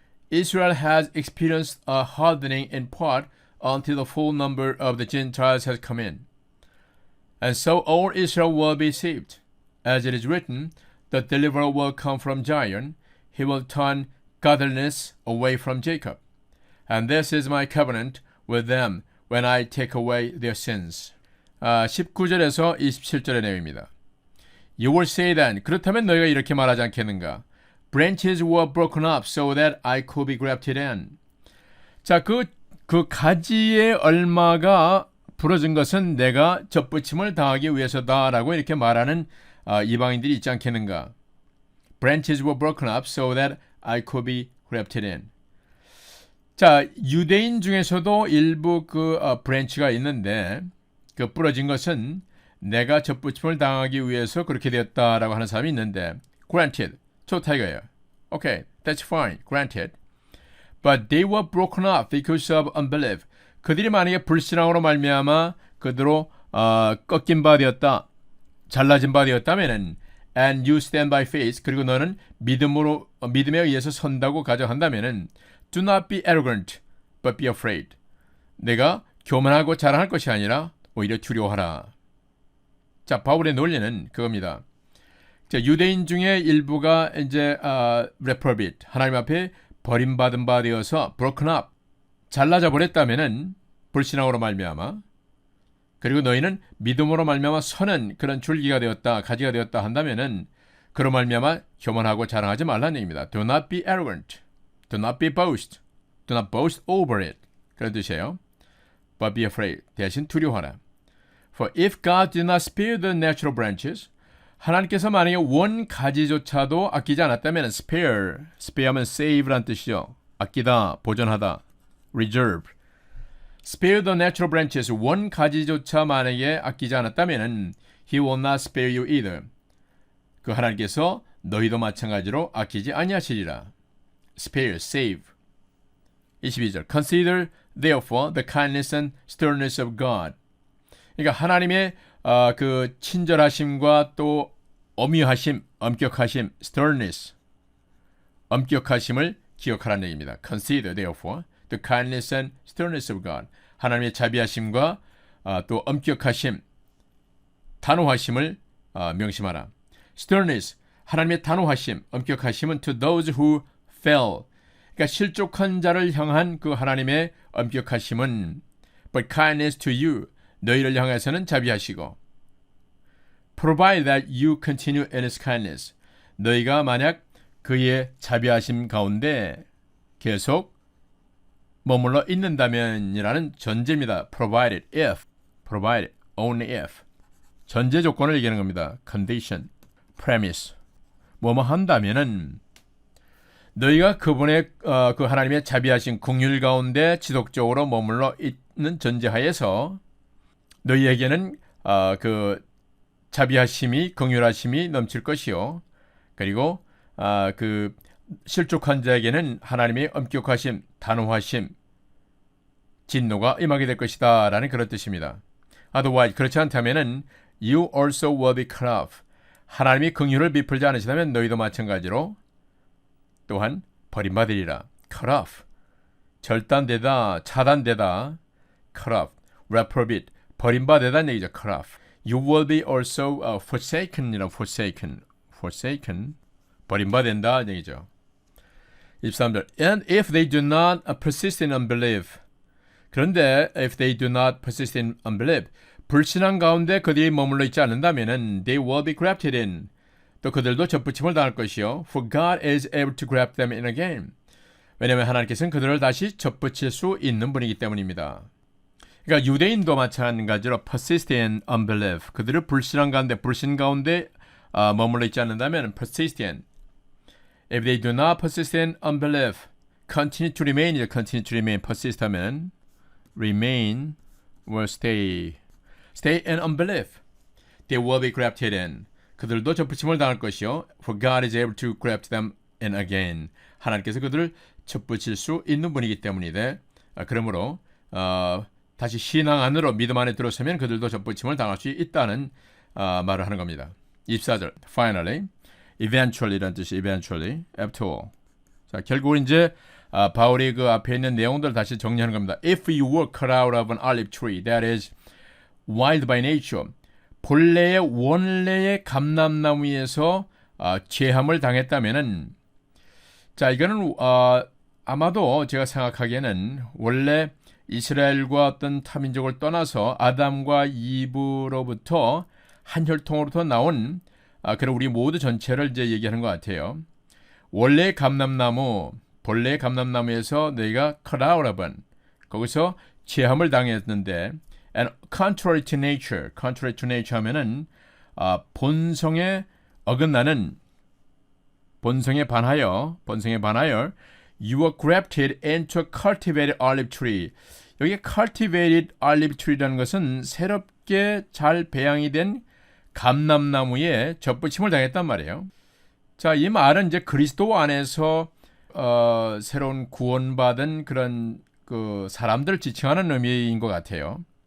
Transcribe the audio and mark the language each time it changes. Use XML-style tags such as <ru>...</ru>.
<en>Israel has experienced a hardening in part until the full number of the Gentiles has come in. And so all Israel will be saved. As it is written, the deliverer will come from Zion. He will turn godliness away from Jacob. And this is my covenant with them when I take away their sins.</en> <ko>19절에서 27절의 내용입니다.</ko> <en>You will say then,</en> <ko>그렇다면 너희가 이렇게 말하지 않겠는가?</ko> <en>Branches were broken up so that I could be grafted in.</en> <ko>자, 그 가지의 얼마가 부러진 것은 내가 접붙임을 당하기 위해서다라고 이렇게 말하는 이방인들이 있지 않겠는가?</ko> <en>Branches were broken up so that I could be grafted in.</en> <ko>자, 유대인 중에서도 일부 브랜치가 있는데 그 부러진 것은 내가 접붙임을 당하기 위해서 그렇게 되었다라고 하는 사람이 있는데 granted, 좋다 이거예요.</ko> <en>Okay, that's fine, granted. But they were broken up because of unbelief.</en> <ko>그들이 만약에 불신앙으로 말미암아 그대로 꺾인 바 되었다, 잘라진 바 되었다면은</ko> <en>and you stand by faith,</en> <ko>그리고 너는 믿음에 의해서 선다고 가정한다면은</ko> <en>do not be arrogant, but be afraid.</en> <ko>내가 교만하고 자랑할 것이 아니라 오히려 두려워하라. 자, 바울의 논리는 그겁니다. 자, 유대인 중에 일부가 이제 reprobate, 하나님 앞에 버림받은 바 되어서 broken up, 잘라져 버렸다면은 불신앙으로 말미암아, 그리고 너희는 믿음으로 말미암아 서는 그런 줄기가 되었다, 가지가 되었다 한다면은 그로 말미암아 교만하고 자랑하지 말라는 얘기입니다.</ko> <en>Do not be arrogant, do not be boast, do not boast over it.</en> <ko>그런 뜻이에요.</ko> <en>But be afraid,</en> <ko>대신 두려워하라.</ko> <en>For if God did not spare the natural branches,</en> <ko>하나님께서 만약에 원 가지조차도 아끼지 않았다면</ko> <en>spare하면 save란 뜻이죠.</en> <ko>아끼다, 보존하다, reserve.</ko> <en>Spare the natural branches,</en> <ko>원 가지조차 만약에 아끼지 않았다면</ko> <en>He will not spare you either.</en> <ko>그 하나님께서 너희도 마찬가지로 아끼지 아니하시리라.</ko> <en>Spare, save. 22절. Consider therefore the kindness and sternness of God.</en> <ko>그러니까 하나님의 그 친절하심과 또 엄유하심, 엄격하심, sternness, 엄격하심을 기억하라는 얘기입니다.</ko> <en>Consider therefore the kindness and sternness of God.</en> <ko>하나님의 자비하심과 또 엄격하심, 단호하심을 명심하라.</ko> <en>sternness,</en> <ko>하나님의 단호하심, 엄격하심은</ko> <en>to those who fell.</en> <ko>그러니까 실족한 자를 향한 그 하나님의 엄격하심은</ko> <en>but kindness to you.</en> <ko>너희를 향해서는 자비하시고</ko> <en>provide that you continue in his kindness.</en> <ko>너희가 만약 그의 자비하심 가운데 계속 머물러 있는다면이라는 전제입니다.</ko> <en>provided if, provided only if.</en> <ko>전제 조건을 얘기하는 겁니다.</ko> <en>condition, premise.</en> <ko>뭐뭐 한다면은 너희가 그분의 그 하나님의 자비하신 긍휼 가운데 지속적으로 머물러 있는 전제하에서 너희에게는 그 자비하심이 긍휼하심이 넘칠 것이요. 그리고 그 실족한 자에게는 하나님의 엄격하심, 단호하심, 진노가 임하게 될 것이다 라는 그런 뜻입니다.</ko> <en>Otherwise,</en> <ko>그렇지 않다면은</ko> <en>you also will be cut off.</en> <ko>하나님이 긍휼을 베풀지 않으시다면 너희도 마찬가지로 또한 버림받으리라.</ko> <en>cut off.</en> <ko>절단되다, 차단되다.</ko> <en>cut off. reprobate.</en> <ko>버림받으다는 얘기죠.</ko> <en>cut off. You will be also forsaken.</en> <ko>forsaken. 버림받는다 얘기죠. 23절.</ko> <en>And if they do not persist in unbelief. 그런데 if they do not persist in unbelief.</en> <ko>불신앙 가운데 그들이 머물러 있지 않는다면은</ko> <en>they will be grafted in.</en> <ko>또 그들도 접붙임을 당할 것이요.</ko> <en>For God is able to graft them in again.</en> <ko>왜냐하면 하나님께서는 그들을 다시 접붙일 수 있는 분이기 때문입니다. 그러니까 유대인도 마찬가지로</ko> <en>persist in unbelief.</en> <ko>그들을 불신앙 가운데, 불신 가운데 머물러 있지 않는다면 persist in.</ko> <en>If they do not persist in unbelief, continue to remain. continue to remain. persist 하면 remain will stay. stay in unbelief. They will be grafted in.</en> <ko>그들도 접붙임을 당할 것이요.</ko> <en>For God is able to graft them in again.</en> <ko>하나님께서 그들을 접붙일 수 있는 분이기 때문이데 그러므로 다시 신앙 안으로 믿음 안에 들어서면 그들도 접붙임을 당할 수 있다는 말을 하는 겁니다. 24절.</ko> <en>Finally, eventually라는 뜻이 eventually, after all.</en> <ko>자, 결국은 이제 바울이 그 앞에 있는 내용들을 다시 정리하는 겁니다.</ko> <en>If you were cut out of an olive tree that is wild by nature.</en> <ko>본래의 원래의 감람나무에서 제함을 당했다면은 자 이거는 아마도 제가 생각하기에는 원래 이스라엘과 어떤 타민족을 떠나서 아담과 이브로부터 한 혈통으로부터 나온 그런 우리 모두 전체를 이제 얘기하는 것 같아요. 원래 감람나무 본래의 감람나무에서 너희가</ko> <en>cut out of one</en> <ko>거기서 제함을 당했는데</ko> <en>and contrary to nature</en> <ko>하면은 본성에 어긋나는 본성에 반하여</ko> <en>you were grafted into a cultivated olive tree.</en> <ko>여기 cultivated olive tree라는 것은 새롭게 잘 배양이 된 감람나무에 접붙임을 당했단 말이에요. 자, 이 말은 이제 그리스도 안에서 새로운 구원받은 그런 그 사람들을 지칭하는 의미인 것 같아요.</ko>